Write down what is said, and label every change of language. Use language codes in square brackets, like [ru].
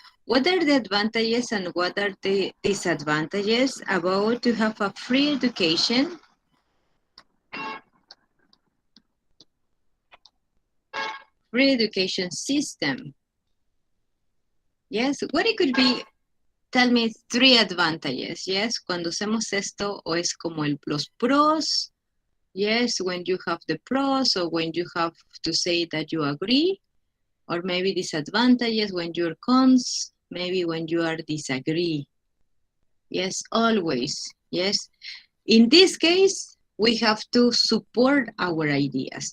[en] What are the advantages and what are the disadvantages about to have a free education? Free education system. Yes, what it could be, tell me 3 advantages. Yes, [es] cuando hacemos esto, o es como los pros. [en] Yes, when you have the pros, or when you have to say that you agree, or maybe disadvantages when you're cons, maybe when you are disagree. Yes, always. Yes. In this case, we have to support our ideas.